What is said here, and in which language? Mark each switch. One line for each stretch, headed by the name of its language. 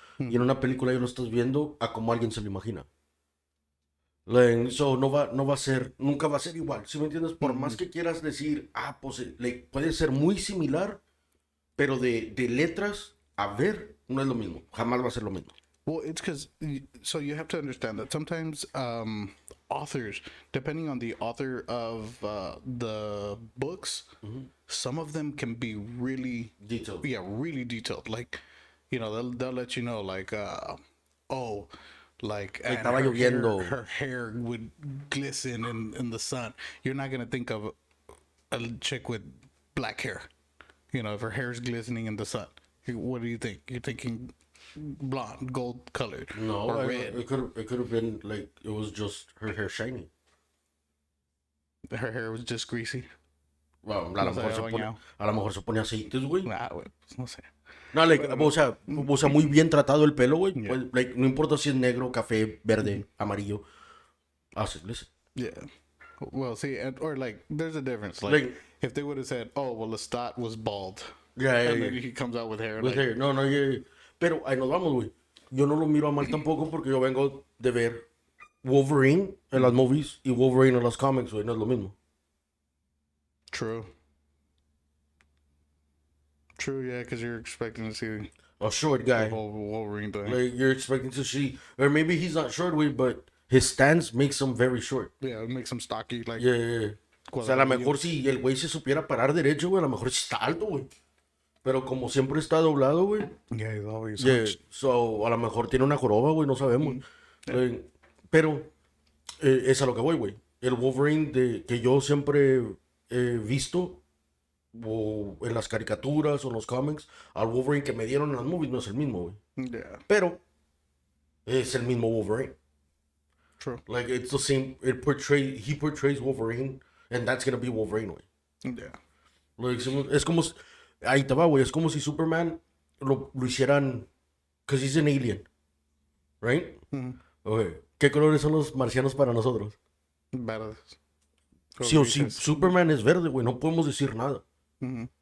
Spanish: Y en una película ya lo estás viendo a como alguien se lo imagina.
English: Like, so
Spanish: no va a ser, nunca va a ser igual. ¿Sí me entiendes? Por más que quieras decir, pues like, puede ser muy similar, pero de letras a ver, no es lo mismo. Jamás va a ser lo mismo.
English: Well, it's because so you have to understand that sometimes authors, depending on the author of the books, some of them can be really Detailed. yeah, really detailed. Like, they'll let you know like oh, like and
Spanish: estaba lloviendo.
English: her hair would glisten in the sun. You're not gonna think of a chick with black hair. If her hair is glistening in the sun, what do you think? You're thinking blonde, gold colored, No, or red. it could have been like it was just her hair shiny. Her hair was just greasy. Well,
Spanish: No se había bañado. a lo mejor se pone aceites, güey. Nah, güey, pues no sé.
English: No, like,
Spanish: Bueno, o sea, muy bien tratado el pelo, güey.
English: Yeah.
Spanish: Pues, like, no importa si es negro, café, verde, amarillo. Listen.
English: yeah. Well, see, or like, there's a difference. Like, if they would have said, "Oh, well, Lestat was bald," yeah, and then he comes out with hair, With hair. No, yeah.
Spanish: Pero ahí nos vamos, güey. Yo no lo miro a mal tampoco porque yo vengo de ver Wolverine en las movies y Wolverine en las comics, güey. No es lo mismo.
English: True. True, yeah, because you're expecting to see A short the guy. whole Wolverine thing. Like, you're expecting to see, or maybe he's not short, güey, but his stance makes him very short. Yeah, it makes him stocky, like. Yeah.
Spanish: O sea, a lo mejor si el güey se supiera parar derecho, güey, a lo mejor sí está alto, güey. Pero como siempre está doblado, güey.
English: Yeah, he's always Yeah, hunched.
Spanish: so a lo mejor tiene una joroba, güey, no sabemos. Pero es a lo que voy, güey. El Wolverine que yo siempre he visto, o en las caricaturas o en los cómics, al Wolverine que me dieron en las movies no es el mismo, güey.
English: Yeah,
Spanish: Pero es el mismo Wolverine.
English: True. Like, it's the same. He portrays Wolverine, and that's gonna be Wolverine, güey. Yeah.
Spanish: Like, es como. Ahí te va, güey. Es como si Superman lo hicieran.
English: Because he's an alien, right? Mm-hmm. Okay.
Spanish: ¿Qué colores son los marcianos para nosotros? Verdes. O Sí o sí, grises. Superman es verde, güey. No podemos decir nada. Mm-hmm.